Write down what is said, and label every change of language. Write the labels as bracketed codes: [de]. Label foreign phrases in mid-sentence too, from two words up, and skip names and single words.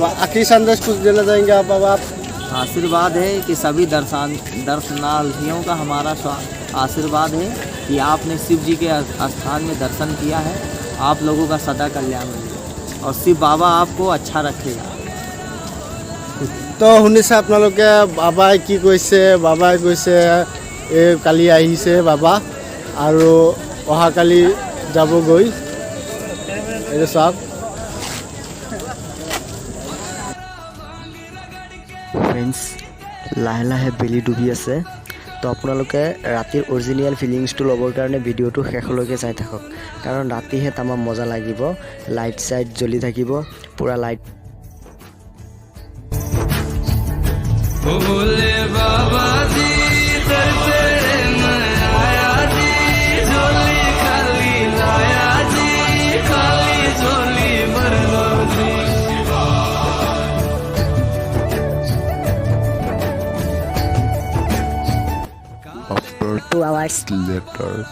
[hi] आखिरी संदेश कुछ देना चाहेंगे आप बाबा? आप आशीर्वाद है कि सभी दर्शनार्थियों का हमारा आशीर्वाद है कि आपने शिव जी के स्थान में दर्शन किया है आप लोगों का सदा कल्याण रहेगा और शिव बाबा आपको अच्छा रखेगा। [as] तो শুনিছে আপোনালোকে বাবাই কি কৈছে বাবাই কৈছে এই কালি আহিছে বাবা আৰু অহাকালি যাবগৈ এই চাওক ফ্ৰেণ্ডছ লাহে লাহে বেলি ডুবি আছে তো আপোনালোকে ৰাতিৰ অৰিজিনেল ফিলিংছটো ল'বৰ কাৰণে ভিডিঅ'টো শেষলৈকে চাই থাকক কাৰণ ৰাতিহে তামাম মজা লাগিব লাইট চাইট জ্বলি থাকিব পুৰা লাইট [hi] भोले बाबा जी दर तेरे मैं आया जी झोली खाली लाया जी खाली झोली भर लो जी [en] After 2 hours later.